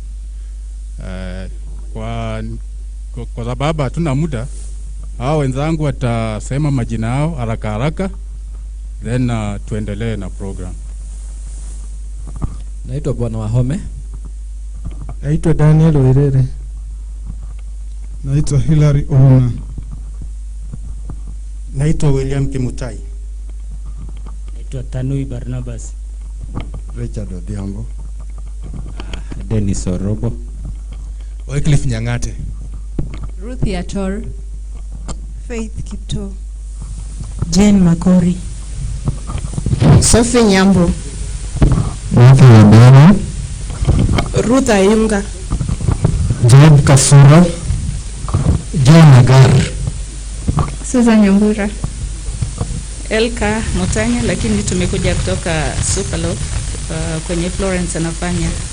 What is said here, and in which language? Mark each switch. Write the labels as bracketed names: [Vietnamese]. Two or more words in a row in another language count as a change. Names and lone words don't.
[Swahili] Kwa sababu hatuna muda, hao wenzangu watasema majina yao haraka haraka, then tuendelee na program. Naitwa Bwana Wahome. Naitwa Daniel Werere. Naitwa Hilary Ouna. Naitwa William Kimutai. Naitwa Tanui Barnabas. Richard Odhiambo. Dennis Orobo. Wycliffe Nyang'ate. Ruth Yator. Faith Kipto. Jane Makori. Sophie Nyambo. Ruth Ayunga. Job Kasura. John Nagar. Susan Nyambura. Elka Mutanya, lakini tumekuja kutoka Superlock kwenye Florence anafanya.